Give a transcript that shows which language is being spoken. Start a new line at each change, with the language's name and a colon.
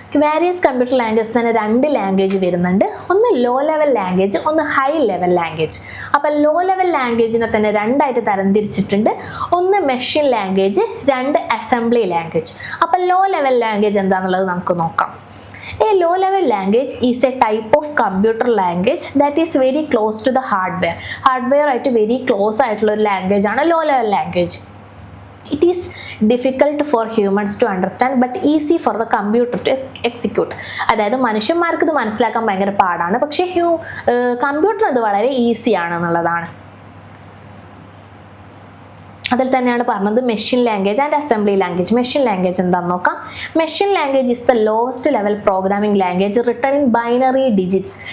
Malayalam: Various computer language തന്നെ രണ്ട് language വരുന്നുണ്ട്. ഒന്ന് ലോ ലെവൽ ലാംഗ്വേജ്, ഒന്ന് ഹൈ ലെവൽ ലാംഗ്വേജ്. അപ്പോൾ ലോ ലെവൽ ലാംഗ്വേജിനെ തന്നെ രണ്ടായിട്ട് തരംതിരിച്ചിട്ടുണ്ട്. ഒന്ന് മെഷീൻ ലാംഗ്വേജ്, രണ്ട് അസംബ്ലി ലാംഗ്വേജ്. അപ്പോൾ ലോ ലെവൽ ലാംഗ്വേജ് എന്താണെന്നുള്ളത് നമുക്ക് നോക്കാം.
English: A low level language is a type of computer language that is very close to the hardware.
Malayalam: Hardware ആയിട്ട് very close ആയിട്ടുള്ള ഒരു ലാംഗ്വേജ് ആണ് low level language.
English: It is difficult for humans to understand but easy for the computer to execute.
Malayalam: അതായത് മനുഷ്യന്മാർക്ക് ഇത് മനസ്സിലാക്കാൻ ഭയങ്കര പാടാണ്, പക്ഷേ കമ്പ്യൂട്ടർ ഇത് വളരെ ഈസി ആണെന്നുള്ളതാണ്. അതിൽ തന്നെയാണ് പറഞ്ഞത് machine language and assembly language. Machine language എന്താണെന്ന് നോക്കാം.
English: Machine language is the lowest level programming language written in binary digits.